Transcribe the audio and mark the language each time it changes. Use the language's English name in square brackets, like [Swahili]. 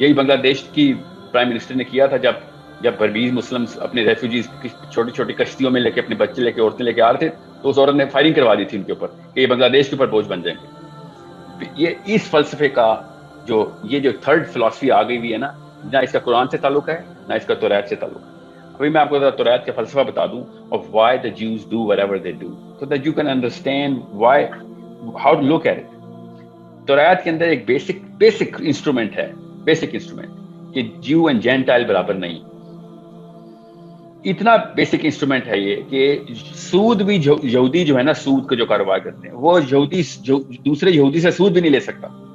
[Urdu] یہی بنگلہ دیش کی پرائم منسٹر نے کیا تھا جب برمیز مسلمز اپنے ریفیوجیز چھوٹی چھوٹی کشتیوں میں لے کے اپنے بچے لے کے عورتیں لے کے آ رہے تھے, تو اس عورت نے فائرنگ کروا دی تھی ان کے اوپر کہ یہ بنگلہ دیش کے اوپر بوجھ بن جائیں گے. یہ اس فلسفے کا جو تھرڈ فلسفی آ گئی ہوئی ہے نا, نہ اس کا قرآن سے تعلق ہے نہ اس کا توریت سے تعلق ہے. ابھی میں آپ کو توریت کا فلسفہ بتا دوں [English] of why the Jews do whatever they do so that you can understand how to look at it. [Urdu] توریت کے اندر ایک بیسک انسٹرومنٹ ہے, کہ جیو اینڈ جینٹائل برابر نہیں. اتنا بیسک انسٹرومنٹ ہے یہ کہ سود بھی یہودی جو ہے نا, سود کا جو کاروبار کرتے ہیں وہ یہودی دوسرے یہودی سے سود بھی نہیں لے سکتا.